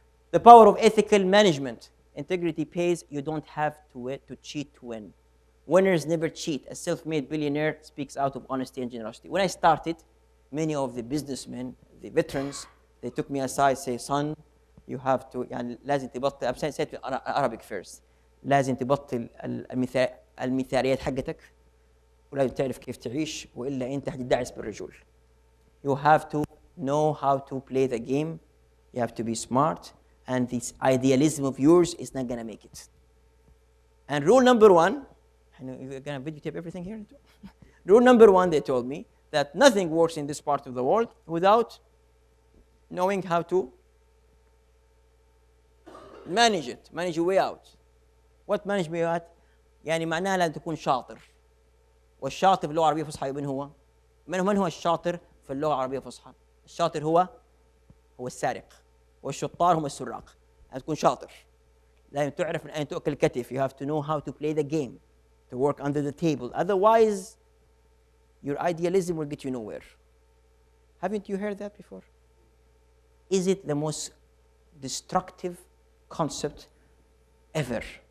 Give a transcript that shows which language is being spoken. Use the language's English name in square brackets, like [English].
[English] The power of ethical management. Integrity pays. You don't have to cheat to win. Winners never cheat. A self-made billionaire speaks out of honesty and generosity. When I started, many of the businessmen, the veterans, they took me aside, say, son, you have to, [Arabic] يعني لازم تبطل. [English] I'm saying it Arabic first. [Arabic] لازم تبطل المثاليات حقتك ولازم تعرف كيف تعيش وإلا أنت هتدعس بالرجول. [English] You have to know how to play the game. You have to be smart. And this idealism of yours is not going to make it. And rule number 1, I know you're going to videotape everything here. Rule number 1, they told me that nothing works in this part of the world without knowing how to manage it, manage your way out. What manage way out? [Arabic] يعني معناها لازم تكون شاطر. والشاطر في اللغة العربية الفصحى من هو؟ من هو الشاطر في اللغة العربية الفصحى؟ الشاطر هو السارق. والشطار هم السراق. تكون شاطر. لازم تعرف من أين تؤكل الكتف. [English] You have to know how to play the game, to work under the table. Otherwise, your idealism will get you nowhere. Haven't you heard that before? Is it the most destructive concept ever?